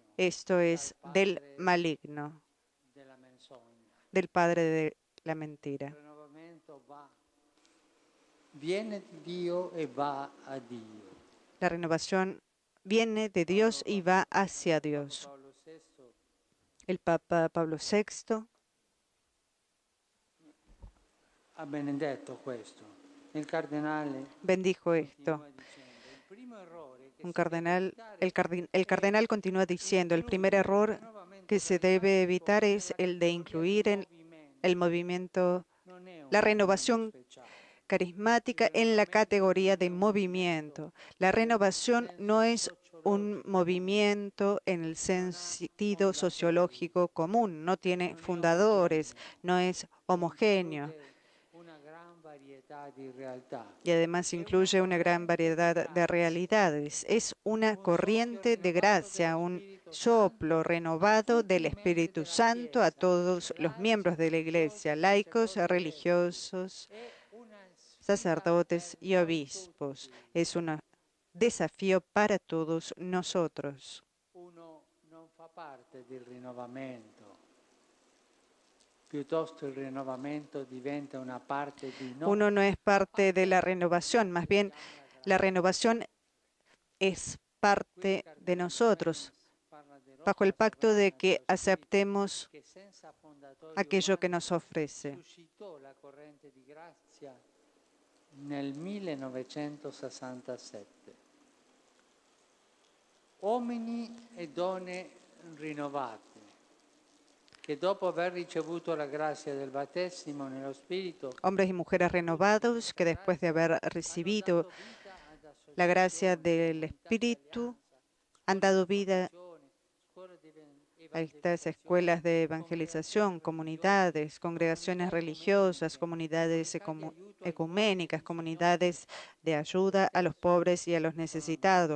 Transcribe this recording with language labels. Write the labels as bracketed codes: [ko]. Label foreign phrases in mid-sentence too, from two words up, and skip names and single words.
[es] Esto [it] dal [es] es del [it] padre maligno, della menzogna. [es] del padre de la [it] Il [es] mentira. [it] rinnovamento viene di Dio e va a Dio. [es] La renovación viene de Dios y va hacia [it] Papa [es] Dios. [it] Paolo VI [es] El Papa Pablo VI [it] ha benedetto questo. Il cardinale [es] bendijo esto. [it] continua dicendo: il primo errore che [es] Un [it] si deve [es] cardenal, [it] evitare [es] el [it] è [es] cardenal continúa diciendo, el primer [it] includere il [es] error que [it] rinnovamento [es] se debe [it] carismatico [es] evitar es [it] nella [es] el de [it] categoria di [es] incluir el [it] movimento. [es] movimiento, [it] Non è un [es] la [it] movimento [es] renovación [it] speciale. [es] carismática en la categoría de movimiento. La renovación no es un movimiento en el sentido sociológico común, no tiene fundadores, no es homogéneo y además incluye una gran variedad de realidades. Es una corriente de gracia, un soplo renovado del Espíritu Santo a todos los miembros de la Iglesia, laicos, religiosos, sacerdotes y obispos. Es un desafío para todos nosotros. [it] Uno non fa parte del rinnovamento. Piuttosto il rinnovamento diventa una parte di noi. [es] Uno no es parte de la renovación, más bien la renovación es parte de nosotros, bajo el pacto de que aceptemos aquello que nos ofrece. [it] Suscitò la corrente di grazia nel 1967. Uomini e donne rinnovati, che dopo aver ricevuto la grazia del battesimo nello Spirito, [es] Hombres y mujeres renovados que después de haber recibido la gracia del Espíritu han dado vida a estas escuelas de evangelización, comunidades, congregaciones religiosas, comunidades ecuménicas, comunidades de ayuda a los pobres y a los necesitados.